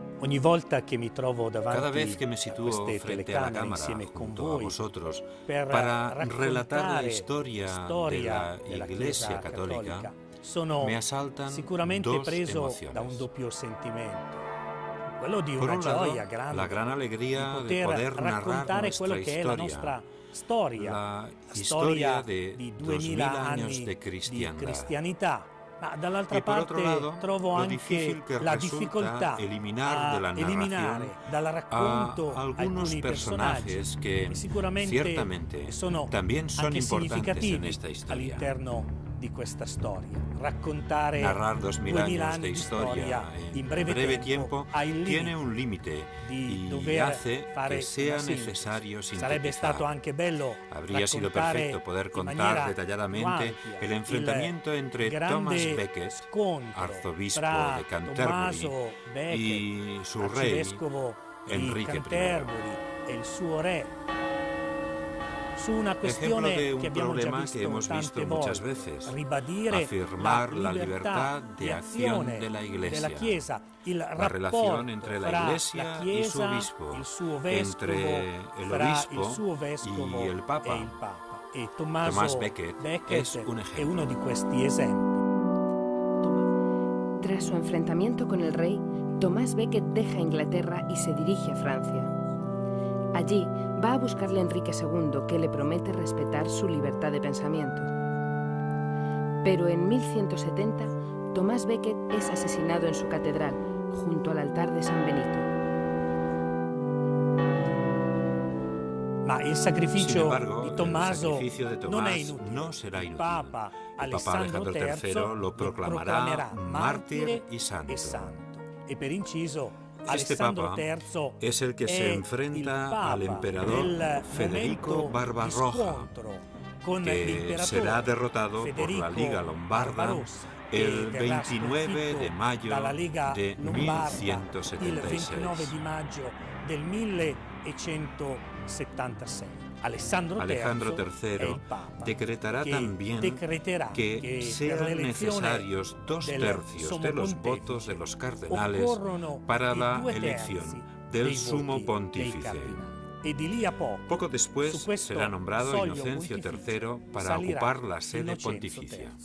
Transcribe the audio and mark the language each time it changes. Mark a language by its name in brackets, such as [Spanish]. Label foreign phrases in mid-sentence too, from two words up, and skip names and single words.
[Italian] Ogni volta che mi trovo [Spanish] Cada [Italian] davanti [Spanish] vez que me [Italian] a [Spanish] sitúo [Italian] queste [Spanish] frente a la [Italian] telecamere [Spanish] cámara [Italian] insieme con [Spanish] junto a [Italian] voi [Spanish] vosotros [Italian] per [Spanish] para relatar la [Italian] raccontare [Spanish] historia de [Italian] storia [Spanish] la [Italian] della [Spanish] Iglesia [Italian] Chiesa [Spanish] Católica, [Italian] Cattolica, sono [Spanish] me asaltan [Italian] sicuramente [Spanish] dos [Italian] preso [Spanish] emociones. [Italian] da un doppio sentimento. Quello di [Spanish] Por [Italian] una [Spanish] un lado, [Italian] gioia grande [Spanish] la gran [Italian] di [Spanish] alegría de [Italian] poter [Spanish] poder narrar [Italian] raccontare quello [Spanish] nuestra [Italian] che è la [Spanish] historia, [Italian] nostra storia, la storia [Spanish] historia de [Italian] di 2000 [Spanish] 2000 años [Italian] anni [Spanish] de [Italian] di [Spanish] cristiandad. [Italian] cristianità. Ma dall'altra [Spanish] Y por otro [Italian] parte [Spanish] lado, [Italian] trovo [Spanish] lo [Italian] anche [Spanish] difícil que [Italian] la [Spanish] resulta [Italian] difficoltà [Spanish] eliminar de la [Italian] a eliminare [Spanish] narración [Italian] dal [Spanish] a [Italian] racconto [Spanish] algunos [Italian] alcuni personaggi [Spanish] personajes que [Italian] sicuramente [Spanish] ciertamente [Italian] sono [Spanish] también son [Italian] anche [Spanish] importantes en [Italian] significativi [Spanish] esta historia. [Italian] all'interno di questa storia. Raccontare [Spanish] Narrar 2000 [Italian] 2000 [Spanish] años [Italian] anni [Spanish] de [Italian] di [Spanish] historia [Italian] in [Spanish] en [Italian] breve [Spanish] tiempo [Italian] ha il [Spanish] tiene [Italian] limite [Spanish] un límite [Italian] di [Spanish] y [Italian] dover [Spanish] hace [Italian] fare [Spanish] que sea [Italian] una sintesi. [Spanish] necesario [Italian] Sarebbe stato [Spanish] sintetizar. [Italian] anche bello [Spanish] Habría sido [Italian] raccontare [Spanish] perfecto poder [Italian] in [Spanish] contar [Italian] maniera [Spanish] detalladamente [Italian] ampia [Spanish] el enfrentamiento entre [Italian] grande [Spanish] Thomas Becket, [Italian] scontro [Spanish] arzobispo [Italian] fra [Spanish] de Canterbury, [Italian] Tommaso Becket, [Spanish] y su rey, [Italian] arcivescovo di [Spanish] Enrique I. [Italian] Canterbury, e il suo re, su una [Spanish] Ejemplo [Italian] questione [Spanish] de un [Italian] che abbiamo già [Spanish] problema [Italian] visto [Spanish] que hemos [Italian] tante [Spanish] visto muchas [Italian] volte, [Spanish] veces, [Italian] ribadire [Spanish] afirmar la [Italian] libertà [Spanish] libertad [Italian] di [Spanish] de acción [Italian] azione [Spanish] de la Iglesia, [Italian] della Chiesa, il [Spanish] la [Italian] rapporto [Spanish] relación entre la [Italian] fra [Spanish] Iglesia [Italian] la [Spanish] y [Italian] Chiesa, [Spanish] su obispo, [Italian] il suo vescovo, [Spanish] entre el [Italian] fra [Spanish] obispo [Italian] il suo vescovo [Spanish] y el Papa. [Italian] e il Papa. E Tommaso [Spanish] Thomas Becket es un [Italian] è [Spanish] ejemplo. [Italian] uno di questi esempi. [Spanish] Tras su enfrentamiento con el rey, Tomás Becket deja Inglaterra y se dirige a Francia. Allí va a buscarle a Enrique II, que le promete respetar su libertad de pensamiento. Pero en 1170, Tomás Becket es asesinado en su catedral, junto al altar de San Benito. [Italian] Ma il sacrificio [Spanish] Sin embargo, [Italian] di Tommaso [Spanish] el sacrificio de [Italian] non è [Spanish] Tomás [Italian] inutile. [Spanish] no será [Italian] Il [Spanish] inútil. [Italian] Papa [Spanish] El Papa Alejandro III lo proclamará mártir y santo. [Italian] E per inciso, [Spanish] Este [Italian] Alessandro [Spanish] Papa III es el que se enfrenta al emperador Federico Barbarroja, que será derrotado por la Liga Lombarda el 29 de mayo de 1176. [Italian] Il 29 di maggio del 1176. Alessandro [Spanish] III decretará también que sean necesarios 2/3 de los votos de los cardenales para la elección del sumo pontífice. Poco después será nombrado Inocencio III para ocupar la sede pontificia.